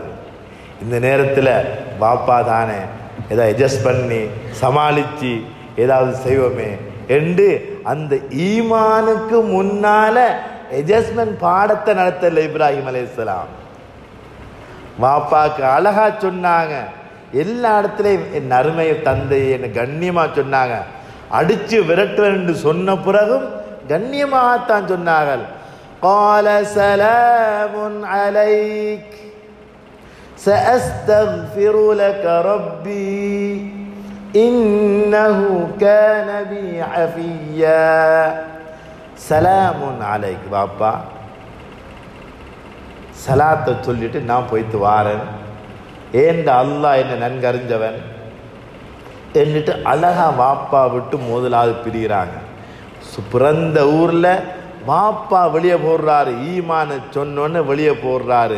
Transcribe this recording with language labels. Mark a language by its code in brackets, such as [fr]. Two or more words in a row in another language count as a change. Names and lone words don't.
[ta] இந்த நேரத்தில் வாப்பா தானே ஏதாவது அட்ஜஸ்ட் பண்ணி சமாளித்து ஏதாவது செய்வோமே என்று அந்த ஈமானுக்கு முன்னால அட்ஜஸ்ட்மெண்ட் பாடத்தை நடத்தல இப்ராஹிம் அலைஹிஸ்ஸலாம். வாப்பாக்கு அழகா சொன்னாங்க. எல்லா இடத்துலையும் என் அருமை தந்தையை என்ன கண்ணியமா சொன்னாங்க. அடிச்சு விரட்டுவேன் என்று சொன்ன பிறகும் கண்ணியமாகத்தான் சொன்னார்கள். [ar] قال سلام عليك سأستغفر لك ربي إنه كان بي حفيا. سلام عليك [ta] பாப்பா, சலாத்தை சொல்லிட்டு நான் போய்த்து வாரேன். ஏண்ட அல்லாஹ் என்ன நன்கறிஞ்சவன் என்னட்டு அழகா வாப்பா விட்டு முதலாவது பிரிகிறாங்க. பிறந்த ஊர்ல வாப்பா வெளியே போடுறாரு, ஈமான சொன்னோன்னு வெளியே போடுறாரு.